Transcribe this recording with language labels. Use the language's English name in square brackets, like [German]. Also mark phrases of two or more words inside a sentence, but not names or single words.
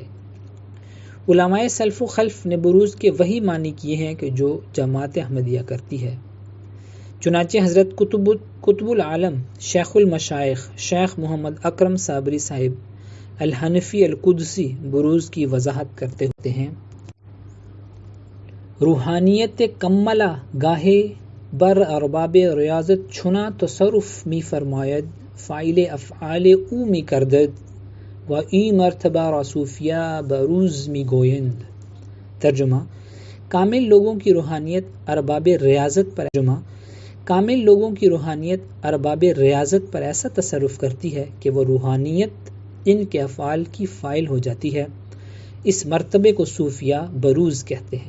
[Urdu] علماء سلف و خلف نے بروز کے وہی معنی کیے ہیں کہ جو جماعت احمدیہ کرتی ہے۔ چنانچہ حضرت قطب العالم شیخ المشائخ شیخ محمد اکرم صابری صاحب الحنفی القدسی بروز کی وضاحت کرتے ہوتے ہیں، [Persian] روحانیت کملہ گاہے بر ارباب ریاضت چھنا تصرف می فرماید فاعل افعال او می کردد و ای مرتبہ را صوفیہ بروز می گویند۔ [Urdu] ترجمہ، کامل لوگوں کی روحانیت ارباب ریاضت پر کامل لوگوں کی روحانیت ارباب ریاضت پر ایسا تصرف کرتی ہے کہ وہ روحانیت ان کے افعال کی فاعل ہو جاتی ہے۔ اس مرتبے کو صوفیہ بروز کہتے ہیں۔